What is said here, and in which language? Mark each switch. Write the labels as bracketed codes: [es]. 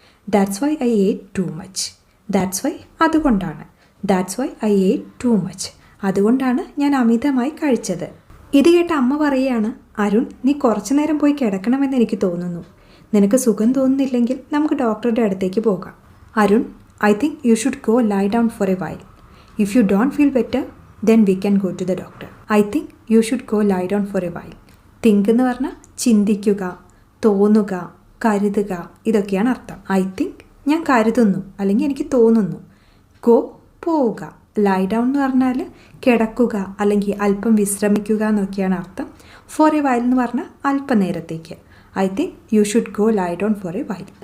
[en] That's why I ate too much. That's why [ml] അതുകൊണ്ടാണ്. [en] that's why I ate too much [ml] അതുകൊണ്ടാണ് ഞാൻ അമിതമായി കഴിച്ചത്. ഇത് കേട്ട് അമ്മ പറയുകയാണ്, അരുൺ നീ കുറച്ചു നേരം പോയി കിടക്കണമെന്ന് എനിക്ക് തോന്നുന്നു. നിനക്ക് സുഖം തോന്നുന്നില്ലെങ്കിൽ നമുക്ക് ഡോക്ടറുടെ അടുത്തേക്ക് പോകാം. [en] Arun I think you should go lie down for a while. If you don't feel better then we can go to the doctor. I think you should go lie down for a while. [ml] Think എന്ന് പറഞ്ഞാൽ ചിന്തിക്കുക, തോന്നുക, കരുതുക ഇതൊക്കെയാണ് അർത്ഥം. [en] I think [ml] ഞാൻ കരുതുന്നു അല്ലെങ്കിൽ എനിക്ക് തോന്നുന്നു. ഗോ പോവുക. ലൈ ഡൗൺ എന്ന് പറഞ്ഞാൽ കിടക്കുക അല്ലെങ്കിൽ അല്പം വിശ്രമിക്കുക എന്നൊക്കെയാണ് അർത്ഥം. [en] for a while [ml] എന്ന് പറഞ്ഞാൽ അല്പനേരത്തേക്ക്. [en] I think you should go lie down for a while.